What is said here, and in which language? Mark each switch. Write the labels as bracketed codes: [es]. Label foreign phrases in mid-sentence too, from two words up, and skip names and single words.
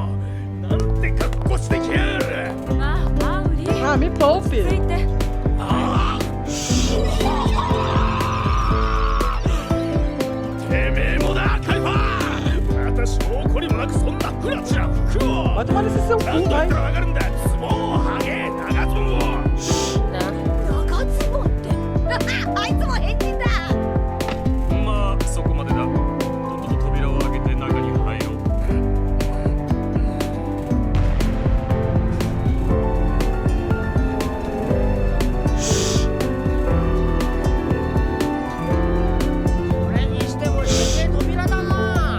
[ja] なんて格好してきやがる。マウリ。 [pt] Ah, me poupe. [ja] ついて。てめえもだ、カイファー。私も怒りもなくそんなフラチな服を。 [pt] Vai tomar nesse seu [ja] 何 [pt] cu, [ja] 度言 [pt] vai. [ja] ったらわかるんだ。ズボンを剥げ、長ズボンを。長ズボンって。あいつも変人だ。まあそこまでだ。とっとと扉を開けて中に入ろう。それにしても閉め扉だな。